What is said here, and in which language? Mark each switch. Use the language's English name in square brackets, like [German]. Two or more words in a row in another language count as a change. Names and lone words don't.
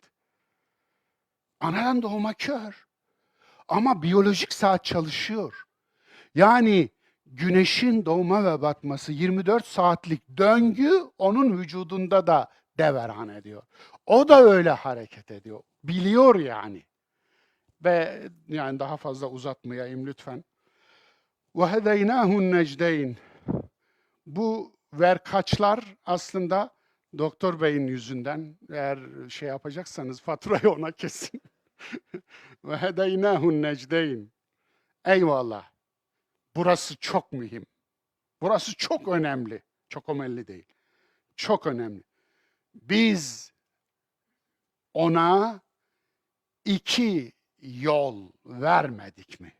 [Turkish] Anadan doğma kör ama biyolojik saat çalışıyor. Yani güneşin doğma ve batması 24 saatlik döngü onun vücudunda da deveran ediyor. O da öyle hareket ediyor. Biliyor yani. Ve yani daha fazla uzatmayayım lütfen. [Arabic] وَهَدَيْنَاهُ النَّجْدَيْنِ [Turkish] Bu verkaçlar aslında doktor beyin yüzünden, eğer şey yapacaksanız faturayı ona kesin. [Arabic] وَهَدَيْنَاهُ النَّجْدَيْنِ [Turkish] Eyvallah. Burası çok mühim. Burası çok önemli. Çok önemli değil. Çok önemli. Biz ona iki yol vermedik mi?